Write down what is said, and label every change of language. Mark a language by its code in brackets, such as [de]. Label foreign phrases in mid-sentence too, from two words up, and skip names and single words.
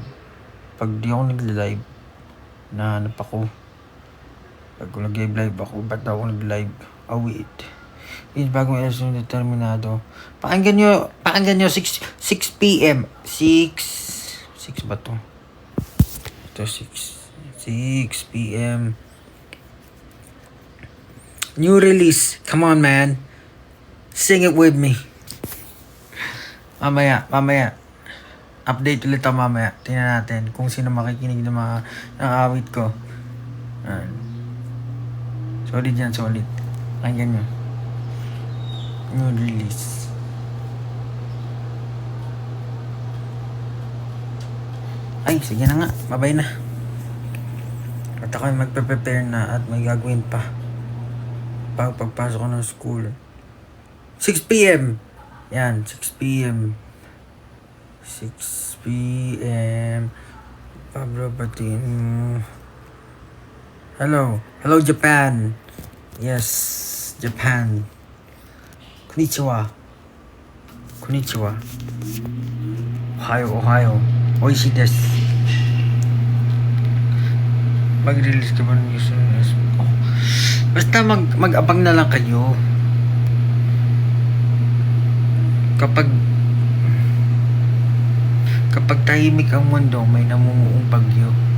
[tl] Pag di ako nag-live, nahanap ako. Pag nag-live ako, ba't ako nag-live? [en] Oh, wait. [tl] Yung bagong episode ng Determinado. Pakinggan nyo 6 p.m. 6 ba to? Ito 6 p.m. [en] New release. Come on, man. Sing it with me. [tl] Mamaya. Update ulit ako mamaya. Tingnan natin kung sino makikinig ng mga awit ko. Solid yan, solid. Pakinggan nyo. [en] New release. [tl] Ay, sige na nga. Bye-bye na. At ako ay magpe-prepare na at may gagawin pa. Pagpasok ko ng school. 6 p.m. Yan, 6 p.m. Pablo Batin. [en] Hello, Japan. Yes, Japan. [ja] Konnichiwa. Ohio. 美味しいです. [tl] Mag-release ka ba ng gusto ng ko? Basta mag-abang na lang kayo. Kapag tahimik ang mundo, may namumuong bagyo.